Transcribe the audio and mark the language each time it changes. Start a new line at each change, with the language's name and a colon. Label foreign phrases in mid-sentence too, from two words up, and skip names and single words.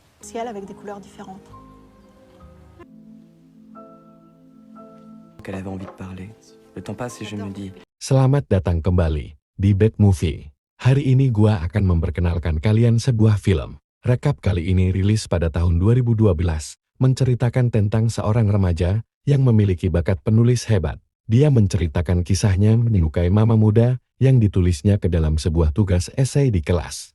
French: ciel avec des couleurs différentes. Qu'elle avait envie de parler. Le temps passe et je me dis...
Indonesian: Selamat datang kembali di Bad Movie. Hari ini gua akan memperkenalkan kalian sebuah film. Rekap kali ini rilis pada tahun 2012, menceritakan tentang seorang remaja yang memiliki bakat penulis hebat. Dia menceritakan kisahnya menyukai mama muda yang ditulisnya ke dalam sebuah tugas esai di kelas.